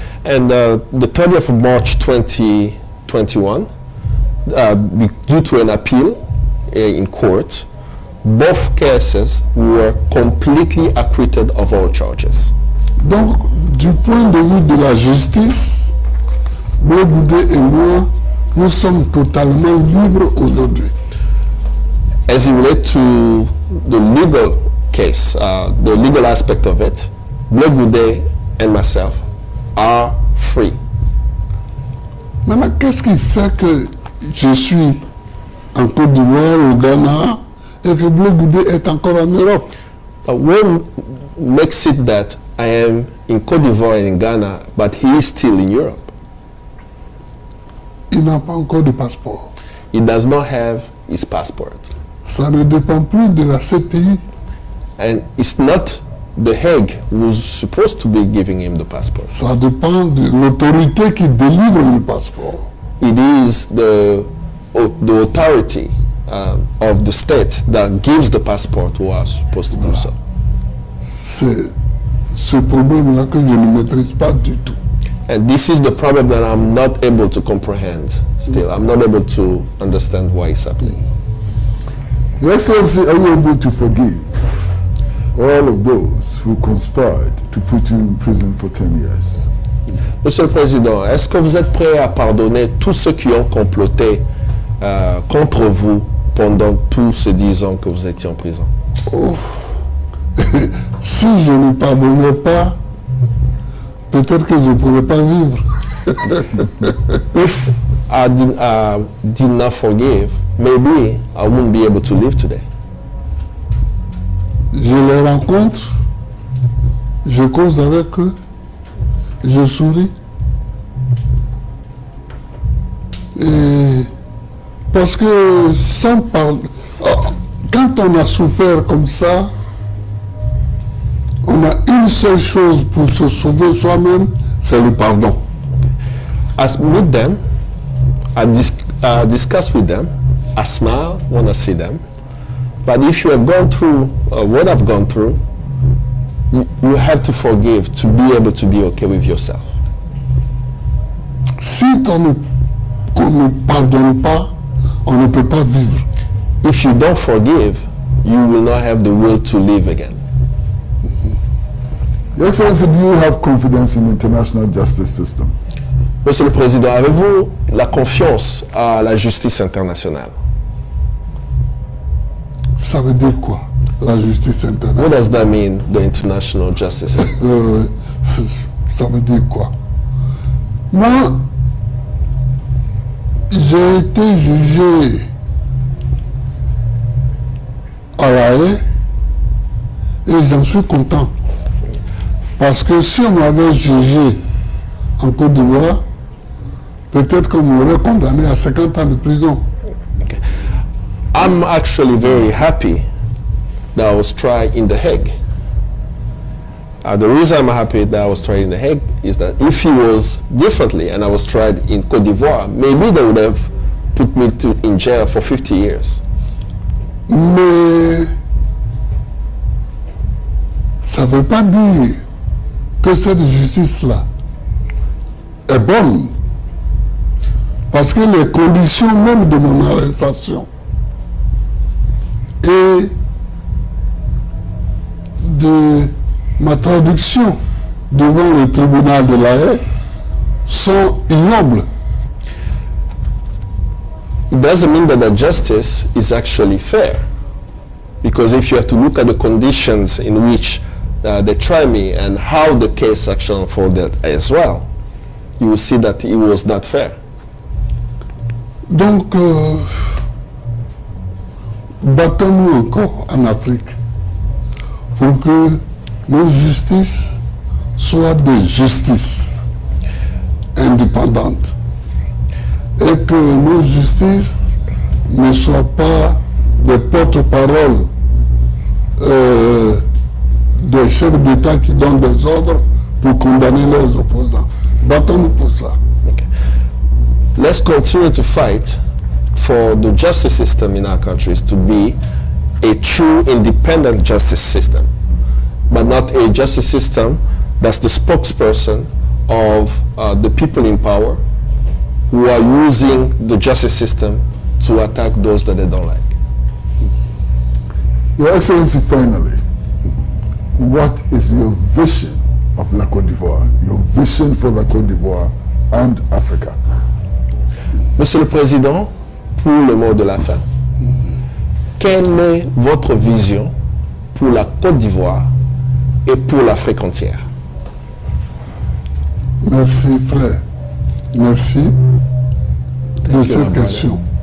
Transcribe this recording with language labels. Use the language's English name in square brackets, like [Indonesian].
[English] And the 30th of March 2021, due to an appeal in court, both cases were completely acquitted of all charges. [French] Donc, du point de vue de la justice, Blake Goudet et moi, nous sommes totalement libres aujourd'hui. [English] As it relates to the legal case, the legal aspect of it, Blake Goudet and myself are free. [French] Maintenant, qu'est-ce qui fait que je suis en Côte d'Ivoire, au Ghana, et que Blake Goudet est encore en Europe? [English] what makes it that I am in Côte d'Ivoire and in Ghana, but he is still in Europe? [French] Il n'a pas encore de passeport. [English] He does not have his passport. [French] Ça ne dépend plus de la CPI. [English] And it's not The Hague who's supposed to be giving him the passport. [French] Ça dépend de l'autorité qui délivre le passeport. [English] It is the authority of the state that gives the passport who are supposed to do so. [French] C'est ce problème-là que je ne maîtrise pas du tout. [English] And this is the problem that I'm not able to comprehend still. I'm not able to understand why it's happening. Your Excellency, are you able to forgive all of those who conspired to put you in prison for 10 years? [French] Monsieur le Président, est-ce que vous êtes prêt à pardonner tous ceux qui ont comploté contre vous pendant tous ces 10 ans que vous étiez en prison? Oh. Si je ne pardonnais pas, peut-être que je ne pourrais pas vivre. [English] If I did not forgive, maybe I wouldn't be able to live today. [French] Je les rencontre, je cause avec eux, je souris. Et parce que sans parler, quand on a souffert comme ça, on a une seule chose pour se sauver soi-même, c'est le pardon. [English] I meet them, I discuss with them, I smile when I see them. But if you have gone through what I've gone through, you have to forgive to be able to be okay with yourself. [French] Si on ne pardonne pas, on ne peut pas vivre. [English] If you don't forgive, you will not have the will to live again. Your Excellency, do you have confidence in the international justice system? [French] Monsieur le Président, avez-vous la confiance à la justice internationale? Ça veut dire quoi, la justice [English] What [French] internationale? [English] does that mean, the international justice system? [French] Ça veut dire quoi? Moi, j'ai été jugé à La Haye et j'en suis content. Parce que si on m'avait jugé en Côte d'Ivoire, peut-être qu'on m'aurait condamné à 50 ans de prison. [English] I'm actually very happy that I was tried in The Hague. The reason I'm happy that I was tried in The Hague is that if it was differently and I was tried in Côte d'Ivoire, maybe they would have put me in jail for 50 years. [French] Mais ça ne veut pas dire que cette justice-là est bonne. Parce que les conditions même de mon arrestation et de ma traduction devant le tribunal de La Haye sont ignobles. [English] It doesn't mean that the justice is actually fair. Because if you have to look at the conditions in which they try me and how the case actually unfolded as well, you will see that it was not fair. [French] Donc, battons-nous encore en Afrique pour que nos justices soient des justices indépendantes et que nos justices ne soient pas des porte-paroles des chefs d'État qui donnent des ordres pour condamner leurs opposants. Battons-nous pour ça. [English] Okay. Let's continue to fight for the justice system in our countries to be a true independent justice system, but not a justice system that's the spokesperson of the people in power who are using the justice system to attack those that they don't like. Your Excellency, finally, what is your vision of La Côte d'Ivoire, your vision for La Côte d'Ivoire and Africa? [French] Monsieur le Président, pour le mot de la fin, quelle est votre vision pour la Côte d'Ivoire et pour l'Afrique entière? Merci frère, merci de cette question.